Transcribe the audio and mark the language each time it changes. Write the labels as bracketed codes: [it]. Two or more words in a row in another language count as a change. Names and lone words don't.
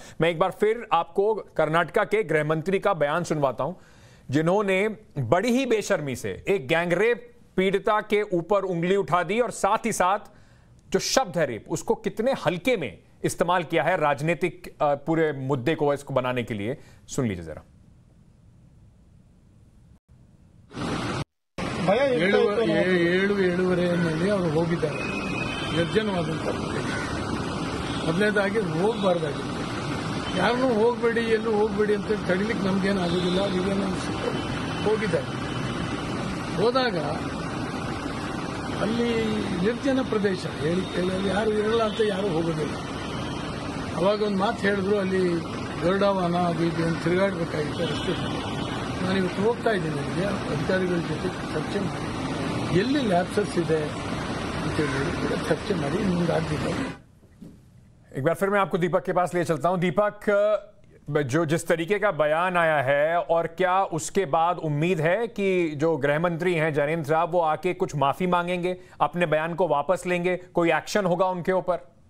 [hi] मैं एक बार फिर आपको कर्नाटका के गृह मंत्री का बयान सुनवाता हूं, जिन्होंने बड़ी ही बेशर्मी से एक गैंगरेप पीड़िता के ऊपर उंगली उठा दी और साथ ही साथ जो शब्द है रेप, उसको कितने हल्के में इस्तेमाल किया है राजनीतिक पूरे मुद्दे को इसको बनाने के लिए। सुन लीजिए जरा। [kn] ಏಳುವರೆಯಲ್ಲಿ ಅವರು ಹೋಗಿದ್ದಾರೆ ನಿರ್ಜನವಾದಂಥ ಪ್ರದೇಶ. ಮೊದಲನೇದಾಗಿ ಹೋಗಬಾರ್ದಾಗಿತ್ತು. ಯಾರನ್ನೂ ಹೋಗಬೇಡಿ, ಎಲ್ಲೂ ಹೋಗಬೇಡಿ ಅಂತ ತಡಿಲಿಕ್ಕೆ ನಮ್ಗೇನು ಆಗೋದಿಲ್ಲ. ಈಗೇನು ಹೋಗಿದ್ದಾರೆ. ಹೋದಾಗ ಅಲ್ಲಿ ನಿರ್ಜನ ಪ್ರದೇಶ, ಹೇಳಿ ಅಲ್ಲಿ ಯಾರು ಇರಲ್ಲ ಅಂತ ಯಾರು ಹೋಗೋದಿಲ್ಲ. ಅವಾಗ ಒಂದು ಮಾತು ಹೇಳಿದ್ರು, ಅಲ್ಲಿ ಗರುಡಾವಾನ ಅದು ಇದು ಅಂತ ತಿರುಗಾಡಬೇಕಾಗಿತ್ತು ಅಷ್ಟೇ. ನಾನಿವತ್ತು ಹೋಗ್ತಾ ಇದ್ದೀನಿ ಅಲ್ಲಿಗೆ, ಅಧಿಕಾರಿಗಳ ಜೊತೆ ಚರ್ಚೆ ಮಾಡಿ ಎಲ್ಲಿ ಲ್ಯಾಪ್ಸಸ್ ಇದೆ ಅಂತೇಳಿ ಕೂಡ ಚರ್ಚೆ ಮಾಡಿ ಮುಂದಾಗಲಿಲ್ಲ. [hi] एक बार फिर मैं आपको दीपक के पास ले चलता हूं। दीपक, जो जिस तरीके का बयान आया है, और क्या उसके बाद उम्मीद है कि जो गृह मंत्री हैं जयनेंद्र साहब, वो आके कुछ माफी मांगेंगे, अपने बयान को वापस लेंगे, कोई एक्शन होगा उनके ऊपर?